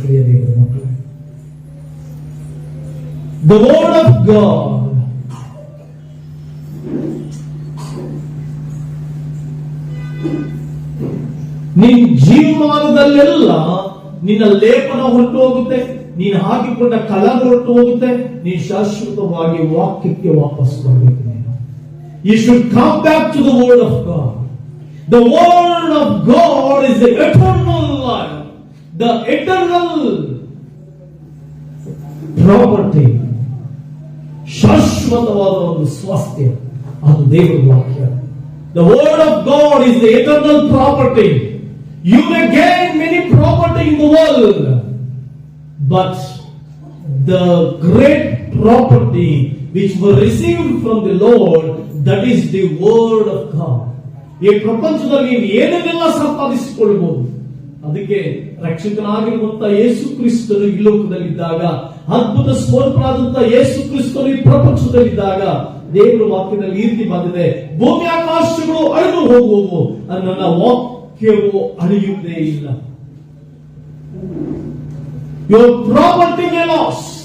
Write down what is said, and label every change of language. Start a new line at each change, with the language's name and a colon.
Kannada: ಪ್ರಿಯ ದೇವರ ಮಕ್ಕಳೇ,
English: the word of God,
Kannada: ನಿನ್ನ ಜೀವಮಾನದಲ್ಲೆಲ್ಲ ನಿನ್ನ ಲೇಪನ ಹೊರಟು ಹೋಗುತ್ತೆ, ನೀನು ಹಾಕಿಕೊಂಡ ಕಲರ್ ಹೊರಟು ಹೋಗುತ್ತೆ. ನೀನು ಶಾಶ್ವತವಾಗಿ ವಾಕ್ಯಕ್ಕೆ ವಾಪಸ್ ಬರಬೇಕು.
English: You should come back to the word of God. The word of God is the eternal life, the eternal property.
Kannada: ಶಾಶ್ವತವಾದ ಒಂದು ಸ್ವಾಸ್ಥ್ಯ ಅದು ದೇವರ ವಾಕ್ಯ.
English: The word of God is the eternal property. You may gain many property in the world, but the great property which were received from the Lord, that is the word of God.
Kannada: ಈ ಪ್ರಪಂಚದಲ್ಲಿ ನೀನು ಏನನ್ನೆಲ್ಲ ಸಂಪಾದಿಸಿಕೊಳ್ಳಬಹುದು, ಅದಕ್ಕೆ ರಕ್ಷಕನಾಗಿರುವಂತ ಯೇಸು ಕ್ರಿಸ್ತನು ಈ ಲೋಕದಲ್ಲಿದ್ದಾಗ, ಅದ್ಭುತ ಸ್ವರೂಪನಾದಂತ ಯೇಸು ಕ್ರಿಸ್ತನು ಈ ಪ್ರಪಂಚದಲ್ಲಿದ್ದಾಗ ದೇವರ ವಾಕ್ಯದಲ್ಲಿ ಈ ರೀತಿ ಬಂದಿದೆ, ಭೂಮಿ ಆಕಾಶಗಳು ಅಳಿದು ಹೋಗುವವು, ನನ್ನ ವಾಕ್ಯವು ಅಳಿಯುವುದೇ ಇಲ್ಲ.
English: Your property may loss,